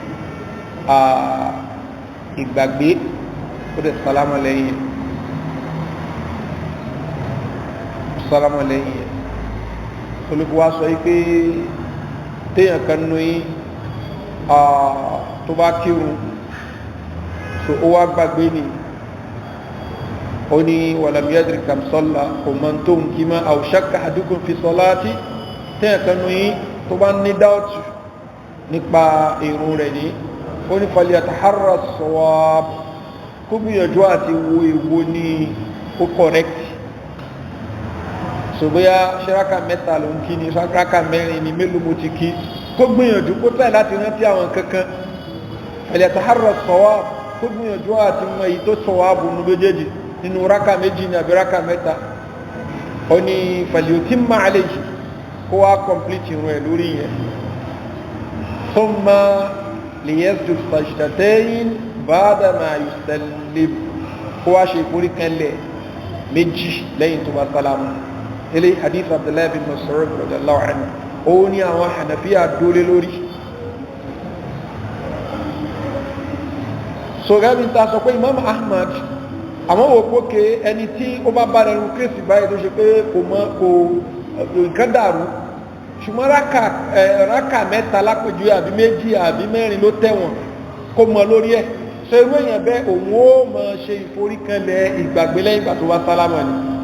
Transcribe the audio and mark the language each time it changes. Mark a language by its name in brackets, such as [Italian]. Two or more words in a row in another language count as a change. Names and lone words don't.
[Yoruba] ìgbàgbé ó dẹ̀ sálámà lẹ́yìn olùkọ́ wá sọ wípé téèyàn kan nú yí tó bá kírun so ó wá gbàgbé ni ó ní [Arabic] ولم يدر كم صلى [Yoruba] kò mọ́ tó ń kí má [Arabic] أو شك أحدكم في صلاته [Yoruba] téèyàn kan nú yí tó bá ní dáọ̀tù nípa ìrun rẹ̀ ní ó ní [Arabic] فليتحر الصواب [Yoruba] kó gbìyànjú àti wo èwo ní ó correct so bóyá ṣẹ́ráka mẹ́ta ló ń kí ní ṣẹ́ráka mẹ́rin ní mélòó mo ti kí kó gbìyànjú kó tẹ́ láti rántí àwọn kankan [Arabic] فليتحر الصواب [Yoruba] kó gbìyànjú àti mọ èyí tó sawabu nínú méjèèjì nínú ráka méjì ní àbí ráka mẹ́ta ó ní [Arabic] فليتم عليه [Yoruba] kó wá complete ìrun ẹ̀ lórí yẹn [Arabic] ثم ليسجد سجدتين بعد ما يسلم [Yoruba] kó wá ṣe ìforíkanlẹ̀ méjì lẹ́yìn tó bá sálámù eléyìí hadith Abdullahi bin Mas'ud [Arabic] رضي الله عنه [Yoruba] ó ní àwọn Hanafiya dólé lórí so gẹ́bí ta sọ pé Imam Ahmad àwọn òpókè ẹni tí ó bá bá rẹrun kéèsì báyìí tó ṣe pé kò nǹkan dàrú ṣùgbọ́n rákà mẹ́ta lápẹjú àbí méjì àbí mẹ́rin ló tẹ̀wọ̀n kó mọ lórí ẹ̀ so irú èèyàn bẹ́ẹ̀ òun ó mọ ṣe ìforíkanlẹ̀ ìgbàgbé lẹ́yìn ìgbà tó bá sálámà ni